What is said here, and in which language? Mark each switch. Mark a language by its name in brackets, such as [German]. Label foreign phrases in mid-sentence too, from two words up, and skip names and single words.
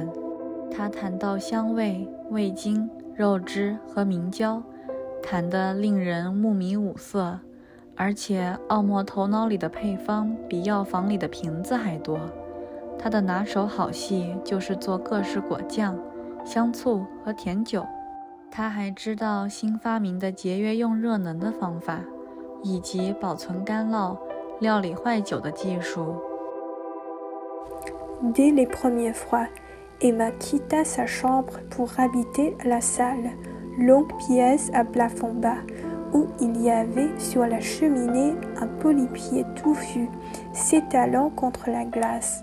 [Chinese] 他谈到香味、味精、肉汁和明胶，谈得令人目迷五色，而且奥莫头脑里的配方比药房里的瓶子还多。他的拿手好戏就是做各式果酱、香醋和甜酒。他还知道新发明的节约用热能的方法，以及保存干酪、料理坏酒的技术。 [French] Dès les premiers froids, Emma quitta sa chambre pour habiter la salle, longue pièce à plafond bas, où il y avait sur la cheminée un polypier touffu, s'étalant contre la glace.